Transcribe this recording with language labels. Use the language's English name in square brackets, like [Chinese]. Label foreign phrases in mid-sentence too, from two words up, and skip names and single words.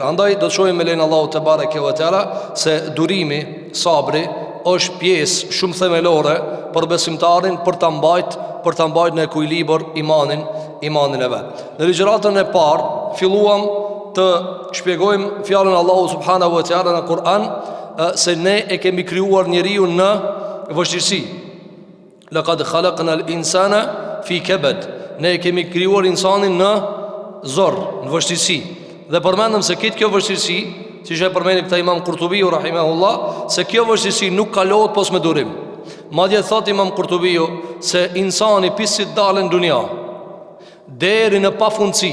[Albanian] Andaj do të shohim me lejnë Allahu [Arabic] تبارك وتعالى [Albanian] se durimi, sabri është pjesë shumë themelore për besimtarin për ta mbajtur në ekuilibër imanin e vet. Në ligjëratën e parë filluam të shpjegojmë fjalën e Allahu [Arabic] سبحانه وتعالى [Albanian] në Kur'an se ne e kemi krijuar njeriu në vështirësi. [Arabic] لقد خلقنا الإنسان في كبد. [Albanian] Ne kemi krijuar insanin në zorr, në vështirësi. Dhe përmendëm se kjo vështirësi, siç e përmendi këta Imam Qurtubiu rahimahullah, se kjo vështirësi nuk kalohet pos me durim. Madje thot Imam Qurtubiu se insani pisit dalën në dunja deri në pafundsi.